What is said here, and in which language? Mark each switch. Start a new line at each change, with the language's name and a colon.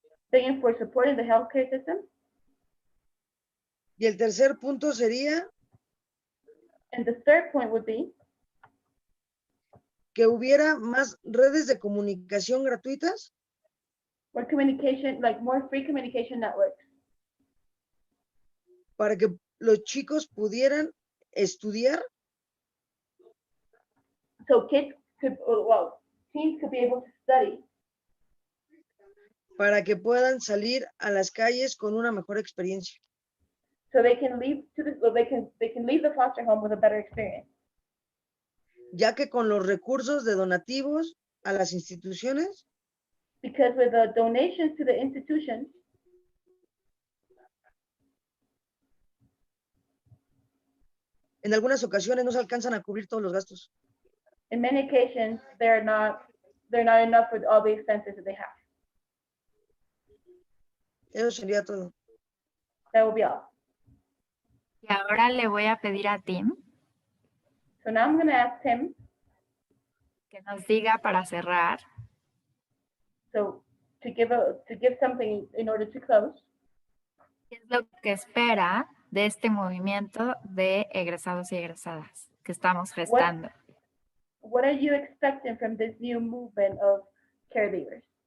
English: begging for support in the healthcare system.
Spanish: Y el tercer punto sería
English: And the third point would be
Spanish: que hubiera más redes de comunicación gratuitas
English: more communication, like more free communication networks,
Spanish: para que los chicos pudieran estudiar,
English: so kids could, well, teens could be able to study,
Spanish: para que puedan salir a las calles con una mejor experiencia.
English: so they can leave they can leave the foster home with a better experience.
Spanish: Ya que con los recursos de donativos a las instituciones,
English: Because with the donations to the institutions,
Spanish: en algunas ocasiones no se alcanzan a cubrir todos los gastos.
English: in many occasions, they're not enough for all the expenses that they have.
Spanish: Eso sería todo.
English: That will be all.
Spanish: Y ahora le voy a pedir a Tim
English: So now I'm going to ask him,
Spanish: que nos diga para cerrar
English: so to give something in order to close,
Spanish: qué es lo que espera de este movimiento de egresados y egresadas que estamos gestando.
English: what are you expecting from this new movement of caregivers?